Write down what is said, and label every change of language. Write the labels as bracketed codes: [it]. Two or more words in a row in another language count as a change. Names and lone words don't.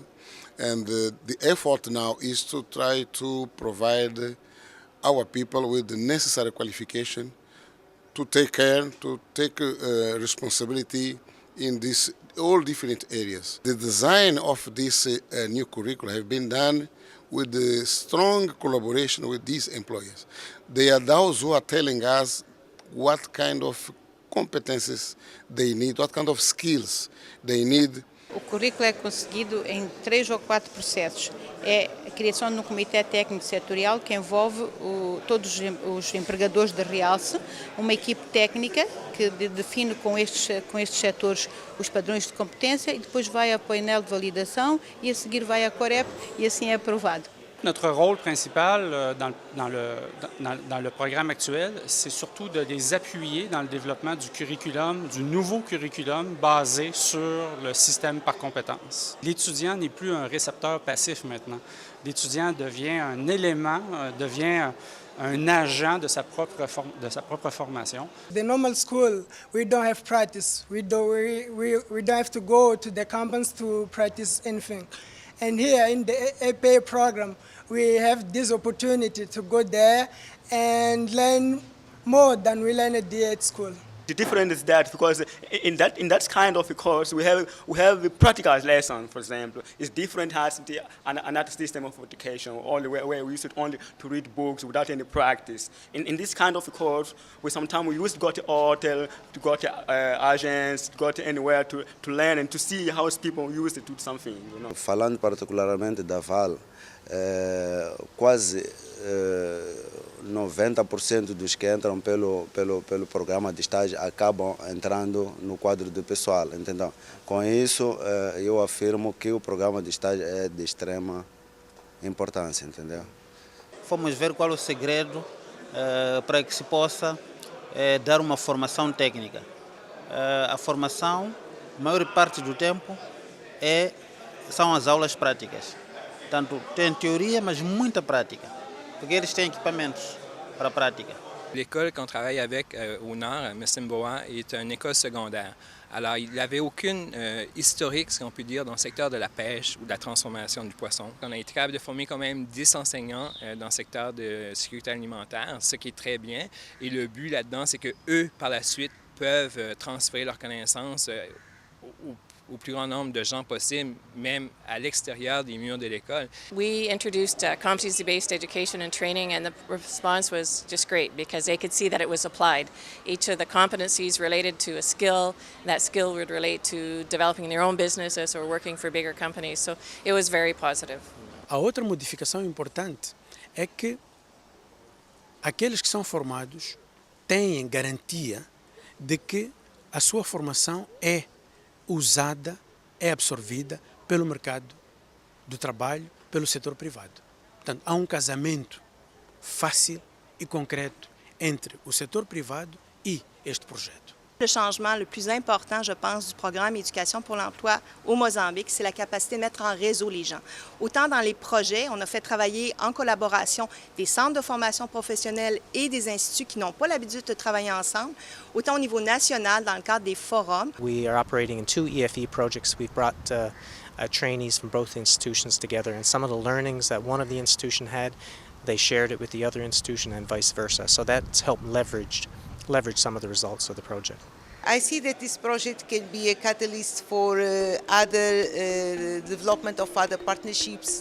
[en] And the effort now is to try to provide our people with the necessary qualification to take care, to take responsibility in these all different areas. The design of this new curriculum have been done with the strong collaboration with these employers. They are those who are telling us what kind of competences they need, what kind of skills they need. [pt] O currículo é conseguido em 3 ou 4 processos. É a criação de um comitê técnico setorial que envolve todos os empregadores de realce, uma equipe técnica que define com estes setores os padrões de competência e depois vai ao painel de validação e a seguir vai à Corep e assim é aprovado. [fr] Notre rôle principal dans le programme actuel, c'est surtout de les appuyer dans le développement du curriculum, du nouveau curriculum basé sur le système par compétences. L'étudiant n'est plus un récepteur passif maintenant. L'étudiant devient un élément, devient un agent de sa propre formation. [en] The normal school, we don't have practice. We don't have to go to the campus to practice anything. And here in the APA program, we have this opportunity to go there and learn more than we learned here at school. The difference is that because in that kind of a course we have a practical lesson, for example. It's different as another system of education, only where we used only to read books without any practice. In this kind of a course, sometimes we used to go to hotel, to go to agents, to go to anywhere to learn and to see how people used to do something. You know. [pt] Falando particularmente da VAL, quase 90% dos que entram pelo programa de estágio acabam entrando no quadro do pessoal, entendeu? Com isso, eu afirmo que o programa de estágio é de extrema importância, entendeu? Fomos ver qual é o segredo para que se possa dar uma formação técnica. A formação, a maior parte do tempo, são as aulas práticas. Tanto tem teoria, mas muita prática, porque eles têm equipamentos para a prática. [fr] L'école qu'on travaille avec au nord, à Messimboa, est une école secondaire. Alors, il n'avait aucune historique, si on peut dire, dans le secteur de la pêche ou de la transformation du poisson. On a été capable de former quand même 10 enseignants dans le secteur de sécurité alimentaire, ce qui est très bien. Et le but là-dedans, c'est qu'eux, par la suite, peuvent transférer leurs connaissances au plus grand nombre de gens possible, même à l'extérieur des murs de l'école. [en] We introduced competency-based education and training, and the response was just great because they could see that it was applied. Each of the competencies related to a skill, that skill would relate to developing their own businesses or working for bigger companies, so it was very positive. [pt] A outra modificação importante é que aqueles que são formados têm garantia de que a sua formação é usada, é absorvida pelo mercado do trabalho, pelo setor privado. Portanto, há um casamento fácil e concreto entre o setor privado e este projeto. [fr] Le changement le plus important, je pense, du programme Éducation pour l'emploi au Mozambique, c'est la capacité de mettre en réseau les gens. Autant dans les projets, on a fait travailler en collaboration des centres de formation professionnelle et des instituts qui n'ont pas l'habitude de travailler ensemble, autant au niveau national dans le cadre des forums. [en] We are operating in 2 EFE projects. We've brought trainees from both institutions together, and some of the learnings that one of the institution had, they shared it with the other institution and vice versa. So that's helped leverage some of the results of the project. I see that this project can be a catalyst for other development of other partnerships.